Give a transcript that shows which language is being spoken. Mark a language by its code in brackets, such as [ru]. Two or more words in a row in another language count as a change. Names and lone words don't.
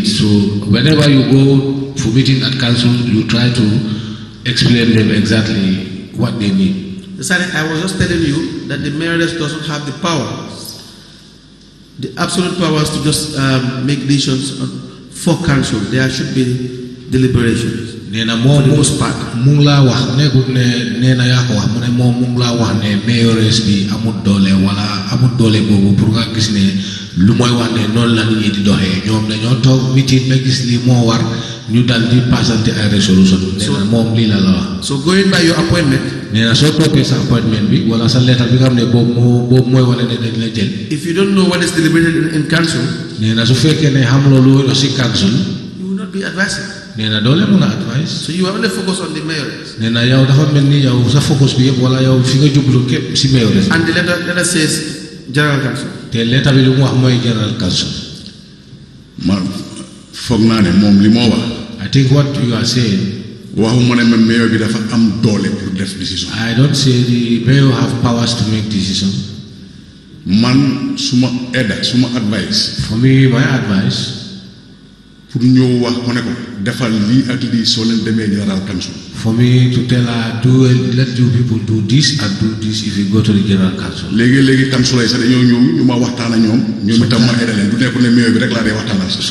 [en] So whenever you go for meeting at council, you try to explain them exactly what they need. I was just telling you that the mayors doesn't have the powers, the absolute powers to just make decisions for council. There should be deliberations. [wo] Nena mom [en] most part [wo] mungla wax negut ne nena ya ko wax mu ne mom mungla wax ne mayores bi amul doole wala amul doole bobu pour nga gis ne lu moy wax ne non la nit di doxé ñom dañoo tok meeting ba gis li mo war ñu dal di passanté ay resolution nena mom li la wax. [en] So going by your appointment, [wo] nena so topé sa appointment bi wala sa lettre bi nga xamné bobu moy wala ne dañ la jël. [en] If you don't know what is deliberated in council, [wo] nena su fekkee ne xam loolu ci council, [en] you will not be advising. [wo] Nena dole muna advice. [en] So you are only focused on the mayors. [wo] Nena yow dafa melni yow sa focus bi yeb wala yow fi nga jublu kep ci mayors. [en] And the letter says general council. [wo] Te letter bi lu mu wax moy [en] general council. [wo] Man fogg na ne mom li mo wax. [en] I think what you are saying, [wo] waxuma ne mayor bi dafa am doole pour def decision. [en] I don't say the mayor have powers to make decision. [wo] Man suma advice. [en] For me, my advice [wo] pour ñëw wax ko ne ko defal lii ak lii soo leen demee [en] general council. For me to tell her let you people do this and do this if you go to the general council. [wo] léegi council yi sax dañoo ñëw ñu ma waxtaan ak ñoom itam ma aide leen du nekk ne mayor bi rek laa dee waxtaanal sax.